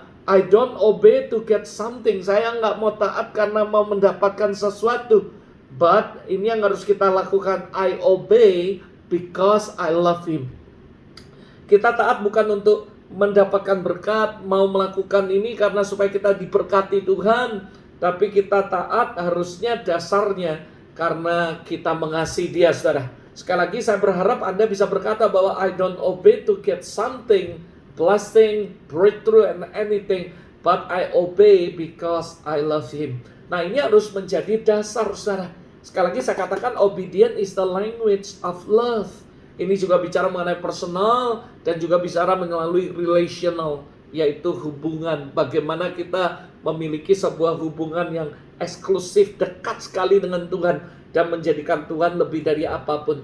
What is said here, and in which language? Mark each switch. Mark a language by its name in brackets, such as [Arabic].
[English] I don't obey to get something. [Indonesian] Saya nggak mau taat karena mau mendapatkan sesuatu. [English] But [Indonesian] ini yang harus kita lakukan. [English] I obey because I love Him. [Indonesian] Kita taat bukan untuk mendapatkan berkat, mau melakukan ini karena supaya kita diberkati Tuhan. Tapi kita taat harusnya dasarnya karena kita mengasihi Dia, saudara. Sekali lagi saya berharap Anda bisa berkata bahwa [English] I don't obey to get something, blessing, breakthrough, and anything, but I obey because I love Him. [Indonesian] Nah, ini harus menjadi dasar, saudara. Sekali lagi saya katakan [English] obedience is the language of love. [Indonesian] Ini juga bicara mengenai personal dan juga bicara melalui relational, yaitu hubungan. Bagaimana kita memiliki sebuah hubungan yang eksklusif, dekat sekali dengan Tuhan dan menjadikan Tuhan lebih dari apapun.